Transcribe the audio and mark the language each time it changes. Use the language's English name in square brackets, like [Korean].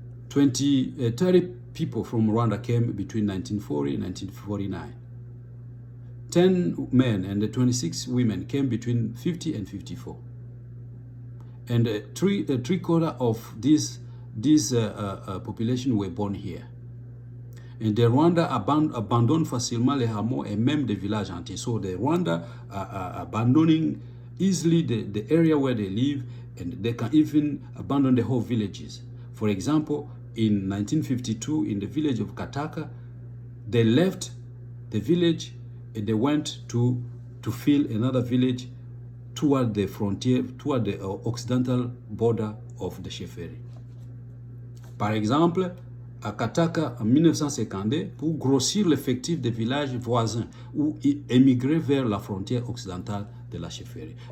[English] 30 people from Rwanda came between 1940 and 1949. 10 men and 26 women came between 50 and 54. And three-quarters of this population were born here. [French] Et the Rwanda abandonne facilement les hameaux et même des villages entiers. [English] So the Rwanda are abandoning easily the area where they live, and they can even abandon the whole villages. For example, in 1952, in the village of Kataka, they left the village and they went to fill another village toward the frontier, toward the occidental border of the Sheferi. [French] Par exemple, à Kataka en 1952, pour grossir l'effectif des villages voisins ou émigrer vers la frontière occidentale de la Sheferi.